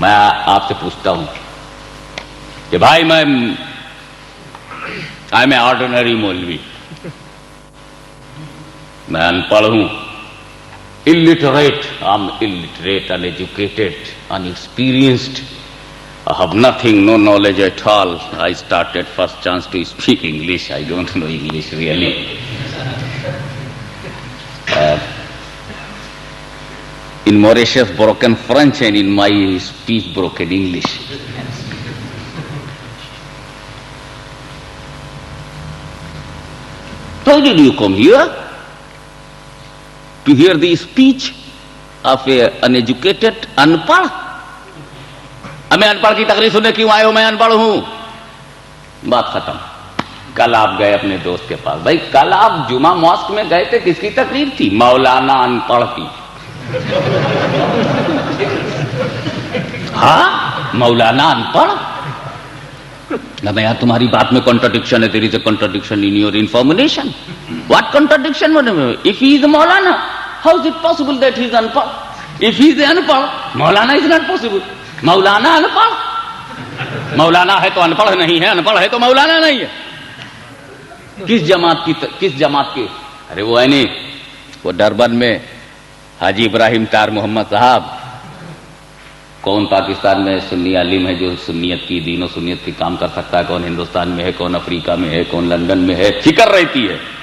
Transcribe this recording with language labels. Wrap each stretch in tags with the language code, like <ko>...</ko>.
<ur>میں آپ سے پوچھتا ہوں کہ بھائی میں</ur> <en>I am a ordinary maulvi,</en> <ur>میں ان پڑھ ہوں,</ur> <en>illiterate, I'm illiterate, uneducated, unexperienced. I have nothing, no knowledge at all. I started first chance to speak English. I don't know English really. In Mauritius, broken French, and in my speech, broken English. How did you come here? To hear the speech of a uneducated, unpad.</en> <ur>میں ان پڑھ کی تقریر سننے کیوں آئے ہو؟ میں ان پڑھ ہوں. بات ختم. کل آپ گئے اپنے دوست کے پاس. بھائی کل آپ جمعہ ماسک میں گئے تھے, کس کی تقریر تھی؟ مولانا ان پڑھ کی. ہاں مولانا ان پڑھ. نہ یار تمہاری بات میں کنٹرڈکشن ہے.</ur> <en>there is a contradiction in your information. What contradiction? If he is Maulana, how is it possible that he is unpad? If he is unpad, Maulana is not possible. Maulana unpad.</en> <ur>Maulana ہے تو انپڑھ نہیں ہے, انپڑھ ہے تو مولانا نہیں ہے. کس جماعت کی؟ ارے وہ ہے نہیں, وہ ڈربن میں حاجی ابراہیم تار محمد صاحب, کون پاکستان میں سنی عالم ہے جو سنیت کی, دین و سنیت کی کام کر سکتا ہے؟ کون ہندوستان میں ہے, کون افریقہ میں ہے, کون لندن میں ہے؟ فکر رہتی ہے.</ur>